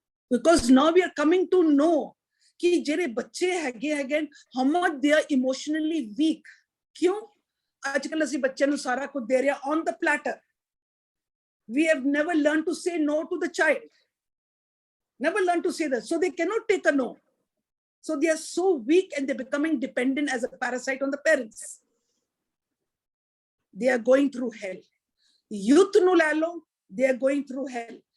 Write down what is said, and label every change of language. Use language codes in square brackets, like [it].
[en] Because now we are coming to know [pa] कि जेरे बच्चे हैगे [en] again how much they are emotionally weak. [hi] क्यों? आजकल [pa] ਅਸੀਂ ਬੱਚਿਆਂ ਨੂੰ ਸਾਰਾ ਕੁਝ ਦੇ ਰਿਹਾ [en] on the platter. We have never learned to say no to the child. Never learned to say that. So they cannot take a no. So they are so weak and they're becoming dependent as a parasite on the parents. They are going through hell. [pa] Youth nu le lo, [en] they are going through hell.